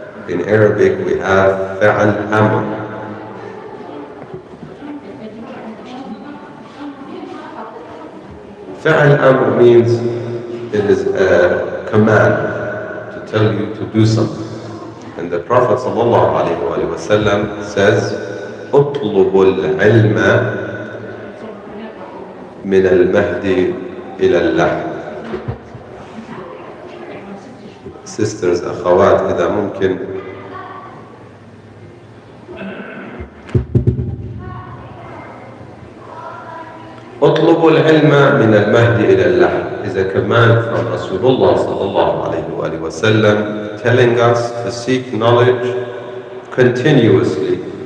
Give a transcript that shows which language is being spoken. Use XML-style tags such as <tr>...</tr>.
<en>In Arabic we have fa'al amr. Fa'al amr means it is a command to tell you to do something. And the Prophet ﷺ says,</en> <ar>اطلب العلم من المهد إلى اللحد.</ar> <en>Sisters,</en> <ar>أخوات, إذا ممكن اطلب العلم من المهد إلى اللحد</ar> <en>is a command from Rasulullah ﷺ telling us to seek knowledge continuously.</en>